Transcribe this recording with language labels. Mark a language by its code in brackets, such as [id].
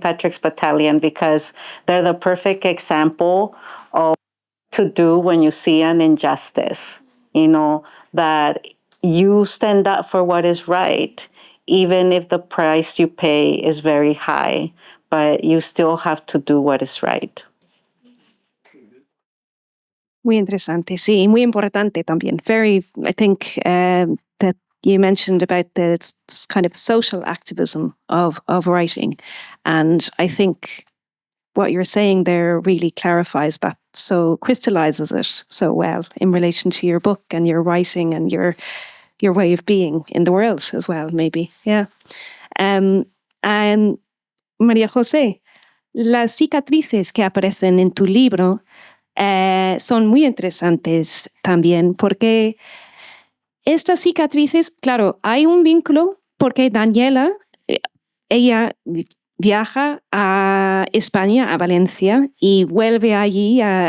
[en] Patrick's Battalion because they're the perfect example of what to do when you see an injustice, that you stand up for what is right, even if the price you pay is very high, but you still have to do what is right. [es] Muy interesante, sí, muy importante también. [en] I think that you mentioned about the kind of social activism of writing. And I think what you're saying there really clarifies that, so crystallizes it so well in relation to your book and your writing and your way of being in the world as well, maybe. Yeah. [es] And María José, las cicatrices que aparecen en tu libro son muy interesantes también, porque estas cicatrices, claro, hay un vínculo porque Daniela, ella viaja a España, a Valencia, y vuelve allí.